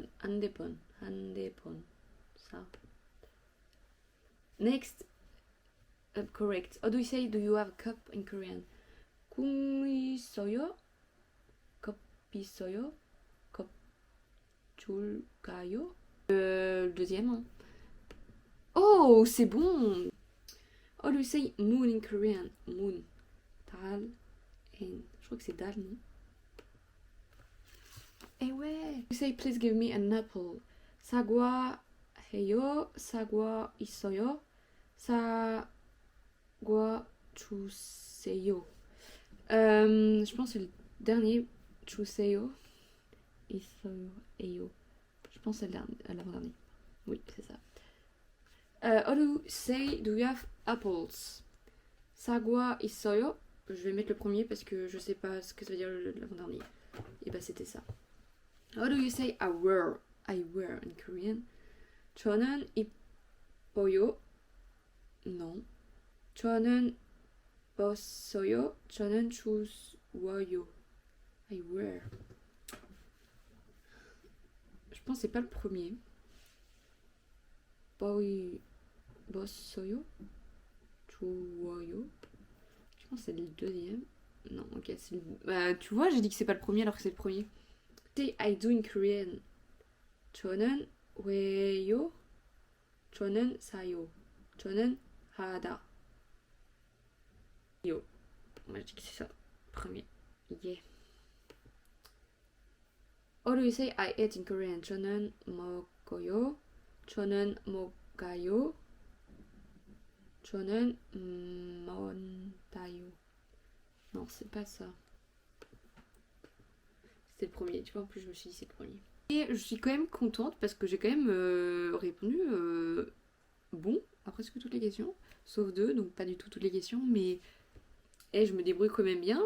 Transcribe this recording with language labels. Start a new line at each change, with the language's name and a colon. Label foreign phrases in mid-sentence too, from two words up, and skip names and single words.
English: Handphone. Handphone. Ça. Next. Correct. How do you say do you have a cup in Korean?
Korean: 국 있어요? 컵 있어요? 컵 줄까요?
French: Le deuxième. Hein. Oh, c'est bon!
English: How do you say moon in Korean? Moon.
Korean: Dal. En.
French: Je crois que c'est dal, non? Eh ouais!
English: You say please give me an apple.
Korean: 사과 해요? 사과 있어요? 사과 주세요.
French: Je pense que c'est le dernier.
Korean: 주세요. 있어요. 에요.
French: Je pense que c'est l'avant-dernier. Oui, c'est ça.
English: How do you say do you have apples?
Korean: 사과 있어요?
French: Je vais mettre le premier parce que je sais pas ce que ça veut dire l'avant-dernier. Et bah c'était ça.
English: How do you say I wear? I wear in Korean.
Korean: 저는 입어요. Non. 저는 벗어요. 저는 주워요.
English: I wear.
French: Je pense que c'est pas le premier.
Korean: 벗어요. 주워요.
French: Je pense que c'est le deuxième. Non, ok, c'est le... Bah, tu vois, j'ai dit que c'est pas le premier alors que c'est le premier.
English: Say I do in Korean.
Korean: 저는 왜요? 저는 사요. 저는 하다.
French: Yo. Moi je dis que c'est ça. Premier.
English: Yeah. How do you say I eat in Korean?
Korean: 저는 먹어요. 저는 먹어요. 저는 먹어요.
French: Non, c'est pas ça. C'était le premier. Tu vois, en plus, je me suis dit c'est le premier. Et je suis quand même contente parce que j'ai quand même répondu bon à presque toutes les questions. Sauf deux, donc pas du tout toutes les questions. Mais je me débrouille quand même bien.